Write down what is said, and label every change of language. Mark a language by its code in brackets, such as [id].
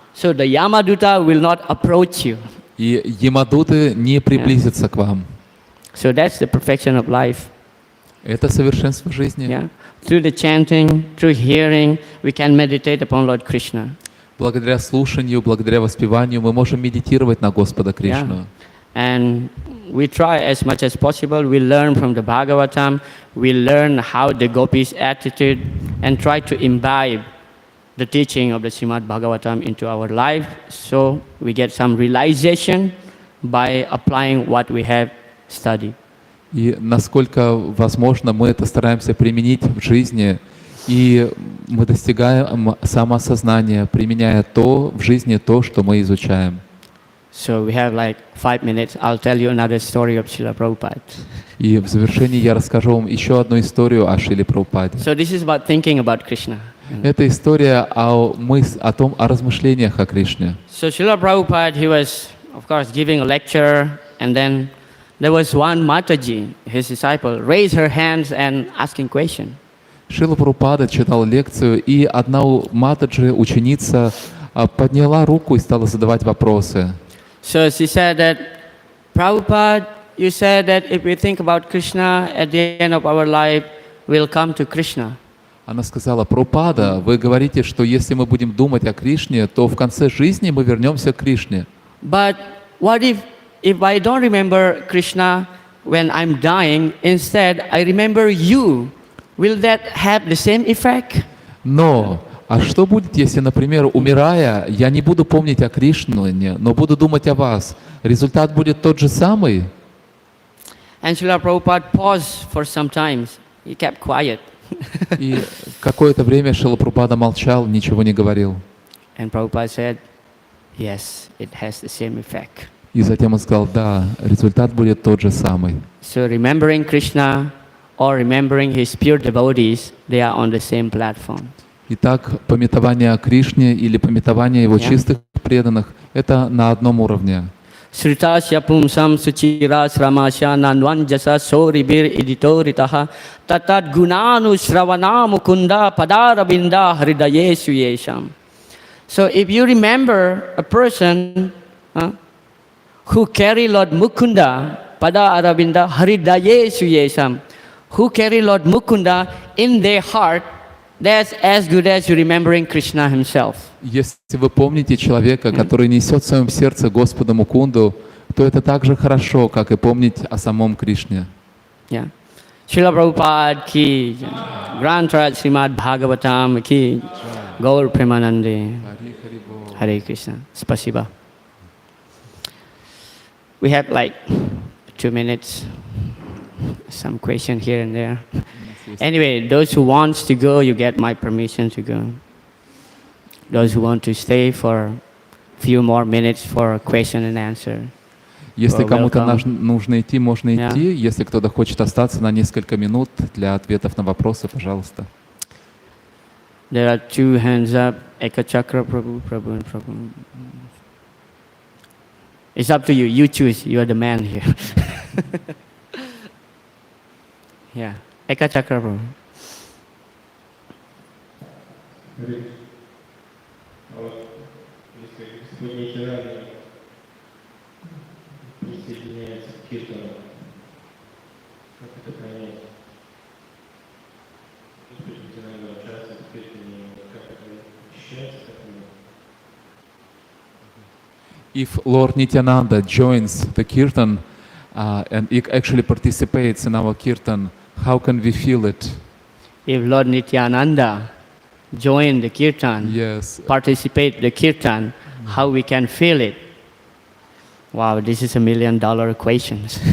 [en] So the yamaduta will not approach you. [ru] И ямадуты не приблизятся к вам. [en] So that's the perfection of life. [ru] Это совершенство жизни. [en] Yeah. Through the chanting, through hearing, we can meditate upon Lord Krishna. [ru] Благодаря слушанию, благодаря воспеванию мы можем медитировать на Господа Кришну. [en] And we try as much as possible. We learn from the Bhagavatam. We learn how the gopis' attitude and try to imbibe the teaching of the Srimad Bhagavatam into our life, so we get some realization by applying what we have studied. [ru] И насколько возможно, мы это стараемся применить в жизни, и мы достигаем самоосознания, применяя в жизни то, что мы изучаем. [en] So we have like 5 minutes. I'll tell you another story of Srila Prabhupada. [ru] И в завершении я расскажу вам еще одну историю о Шриле Прабхупаде. [en] So this is about thinking about Krishna. [ru] Это история о размышлениях о Кришне. [en] So Srila Prabhupada, he was, of course, giving a lecture, and then there was one Mataji, his disciple, raised her hands and asking question. [ru] Шрила Прабхупада читал лекцию, и одна Матаджи, ученица, подняла руку и стала задавать вопросы. [en] So she said that, Prabhupada, you said that if we think about Krishna, at the end of our life, we'll come to Krishna. [ru] Она сказала: Прабхупада, вы говорите, что если мы будем думать о Кришне, то в конце жизни мы вернемся к Кришне. [en] But what if I don't remember Krishna when I'm dying, instead I remember you? Will that have the same effect? [ru] Но, А что будет, если, например, умирая, я не буду помнить о Кришне, но буду думать о вас? Результат будет тот же самый? [en] And Srila Prabhupada paused for some time. He kept quiet. [ru] И какое-то время Шрила Прабхупада молчал, ничего не говорил. [en] And Prabhupada said, yes, it has the same effect. [ru] И затем он сказал, да, результат будет тот же самый. [en] So remembering Krishna or remembering his pure devotees, they are on the same platform. [ru] Итак, памятование о Кришне или памятование его чистых преданных – это на одном уровне. [sa] Sritasya pumsam suchira sramasya nanvanjasa soribir editoritaha tatat gunanu sravana mukunda padaravinda hridayesu yesham. [en] So if you remember a person who carry [sa] Lord Mukunda padaravinda hridayesu yesham, [en] who carry Lord Mukunda in their heart, that's as good as you remembering Krishna himself. [ru] Если вы помните человека, который несет в своем сердце Господа Мукунду, то это так же хорошо, как и помнить о самом Кришне. [en] Yeah. Srila Prabhupada ki, Granth Srimad Bhagavatam ki, Gaur Premanande, Hare Krishna. Spasiba. We have like 2 minutes, some question here and there. Anyway, those who wants to go, you get my permission to go. Those who want to stay for a few more minutes for a question and answer. [ru] Если [en] You're [ru] кому-то [en] welcome. [ru] нужно идти, можно [en] Yeah. [ru] идти. Если кто-то хочет остаться на несколько минут для ответов на вопросы, пожалуйста. [en] There are 2 hands up. Ekachakra Prabhu, Prabhu, and Prabhu. It's up to you. You choose. You are the man here. Yeah. Ekachakra Prabhu. [ru] А вот если Господь Нитянанда присоединяется к киртану, как это понять? Господь Нитянанда участвует в киртане, как это ощущается, как оно? [en] If Lord Nityananda joins the kirtan and he actually participates in our kirtan, how can we feel it? If Lord Nityananda join the kirtan, Yes. participate the kirtan, how we can feel it? Wow, this is $1 million question.